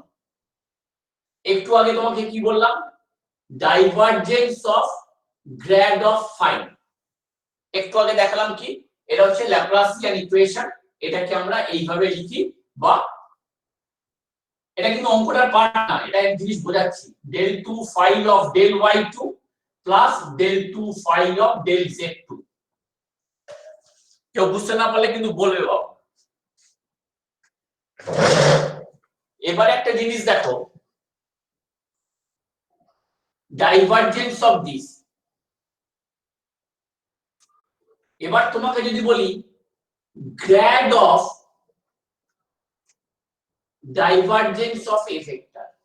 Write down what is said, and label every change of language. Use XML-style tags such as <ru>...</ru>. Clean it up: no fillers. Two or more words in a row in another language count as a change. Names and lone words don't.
<bn>একটু আগে তোমাকে কি বললাম,</bn> <en>divergence of grad of phi,</en> <bn>একটু আগে দেখালাম কি, এটা হচ্ছে</bn> <en>Laplacian equation,</en> <bn>এটাকে আমরা এইভাবে লিখি, বা এটা কিন্তু অঙ্কটার পার্ট না, এটা এক জিনিস বোঝাচ্ছি,</bn> <en>del 2 phi of del y2 প্লাস del 2 phi of del z2।</en> <bn>কেউ বুঝতে না পারলে কিন্তু বলবে বাবা। এবারে একটা জিনিস দেখো,</bn> <en>divergence of this,</en> <bn>এবার তোমাকে যদি বলি</bn> <en>grad of divergence of a vector,</en>